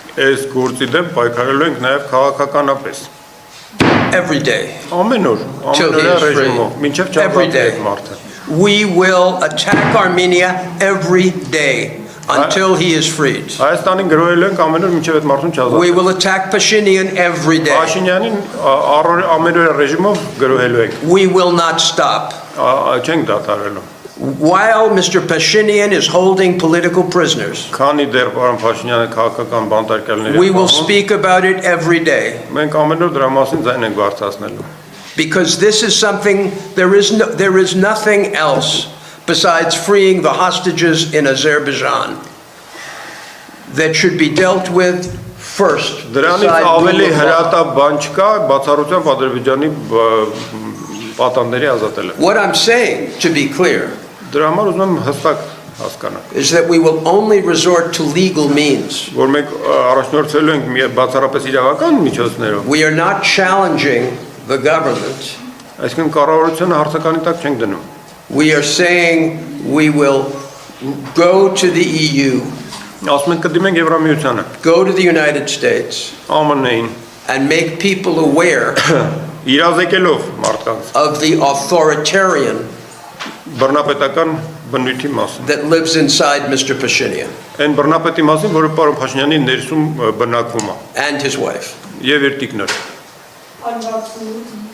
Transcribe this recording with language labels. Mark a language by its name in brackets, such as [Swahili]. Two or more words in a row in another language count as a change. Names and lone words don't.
[Armenian] այս գործի դեմ պայքարելու ենք նաև քաղաքականապես։ [English] every day. [Armenian] Ամեն օր, [English] Till he [Armenian] ամեն օր [English] is free. [Armenian] ռեժիմով, մինչև [English] Every day. [Armenian] չարժացվի մարդը։ [English] We will attack Armenia every day until he is freed. [Armenian] Հայաստանին գրոհելու ենք ամեն օր մինչև այդ մարդուն [English] We [Armenian] չազատվի։ [English] will attack Pashinyan every day. [Armenian] Փաշինյանին ամեն օր ռեժիմով գրոհելու ենք։ [English] We will not stop. [Armenian] Չենք դադարելու։ [English] While Mr. Pashinyan is holding political prisoners, [Armenian] Քանի դեռ պարոն Փաշինյանը քաղաքական բանտարկյալներ [English] we will speak about it every day. [Armenian] Մենք ամեն օր դրա մասին ձայն ենք բարձրացնելու։ [English] Because this is something, there is nothing else besides freeing the hostages in Azerbaijan that should be dealt with first. [Armenian] Դրանից [English] beside [Armenian] ավելի [English] rule of law. [Armenian] հրատապ բան չկա բացառությամբ Ադրբեջանի պատանդների ազատելը։ [English] What I'm saying, to be clear, [Armenian] Դրա համար ուզում եմ հստակ հասկանալ, [English] is that we will only resort to legal means. [Armenian] որ մենք առաջնորդվելու ենք բացառապես իրավական միջոցներով, [English] We are not challenging the government. [Armenian] այսինքն կառավարությունը հարցականի տակ չենք դնում։ [English] We are saying we will go to the EU, [Armenian] Ասում ենք կդիմենք Եվրամիությանը, [English] go to the United States, [Armenian] ԱՄՆ-ին, [English] and make people aware [Armenian] իրազեկելով մարդկանց [English] of the authoritarian [Armenian] բռնապետական բնույթի մասին։ [English] that lives inside Mr. Pashinyan [Armenian] Այն բռնապետի մասին, որը պարոն Փաշինյանի ներսում բնակվում է, [English] and his wife. [Armenian] եւ իր տիկնը։